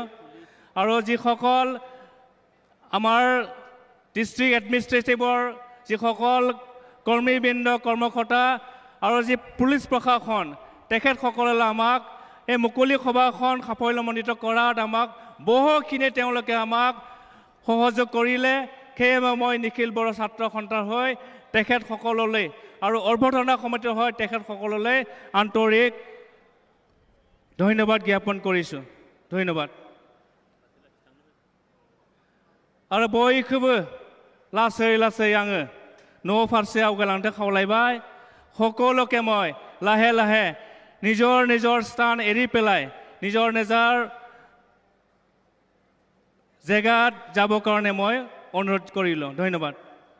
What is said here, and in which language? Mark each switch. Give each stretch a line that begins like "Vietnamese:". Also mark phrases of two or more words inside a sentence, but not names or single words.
Assamese: আৰু যিসকল আমাৰ
English: District Administrative
Assamese: যিসকল কৰ্মীবৃন্দ কৰ্মকৰ্তা আৰু যি পুলিচ প্ৰশাসন তেখেতসকলে আমাক এই মুকলি সভাখন সাফল্যমণ্ডিত কৰাত আমাক বহুখিনি তেওঁলোকে আমাক সহযোগ কৰিলে। সেয়ে মই নিখিল বড়ো ছাত্ৰ সন্থাৰ হৈ তেখেতসকললৈ আৰু অৰ্ভদনা সমিতিৰ হৈ তেখেতসকললৈ আন্তৰিক ধন্যবাদ জ্ঞাপন কৰিছোঁ। ধন্যবাদ।
Bodo: आरो बयखौबो लासै लासै आङो न' फारसे आवगायलांनो खावलायबाय।
Assamese: সকলোকে মই লাহে লাহে নিজৰ নিজৰ স্থান এৰি পেলাই নিজৰ নিজৰ জেগাত যাবৰ কাৰণে মই অনুৰোধ কৰিলোঁ। ধন্যবাদ।